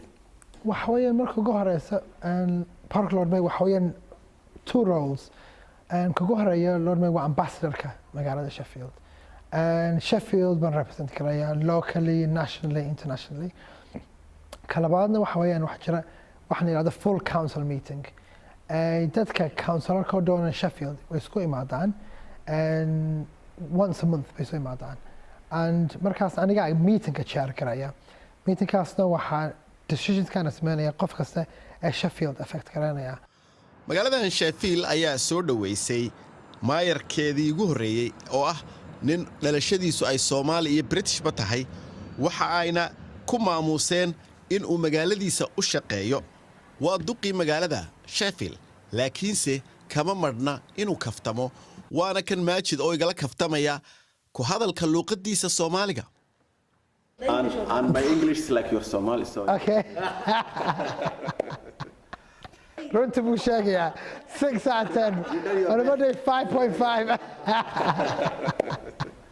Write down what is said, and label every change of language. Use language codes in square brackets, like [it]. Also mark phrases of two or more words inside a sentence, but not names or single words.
[so] waxa weeyaan marka ugu horeysa Park Lord Mayor waxa weeyaan 2 roles kagu horeeya Lord Mayor waa ambassador-ka magaalada Sheffield Sheffield baan represent karaya [en] locally nationally internationally [so] kalabaadna waxa weeyaan wax jira waxaan yiraahdaa [en] full council meeting [so] dadka councilor-ka doona Sheffield way isku imaadaan [en] once a month [so] bay isku imaadaan and markaas aniga meeting-ka chair karaya meeting-kaasna waxaa decisions-kana sameynaya qof kasta ee Sheffield affect garanaya magaaladan Sheffield ayaa soo dhaweysay maayarkeedii ugu horeeyay oo ah nin dhalashadiisu ay Soomaali iyo British ba tahay waxa ayna ku maamuseen in uu magaaladiisa u shaqeeyo waa duqii magaalada Sheffield laakiinse kama marna inuu kaftamo waana kan Majid oo igala kaftamaya ku hadalka luqadiisa Soomaaliga [en] and my English is like your Somali so [so] okay runta buu sheegayaa [en] 6 out of 10 on a Monday [so] 5.5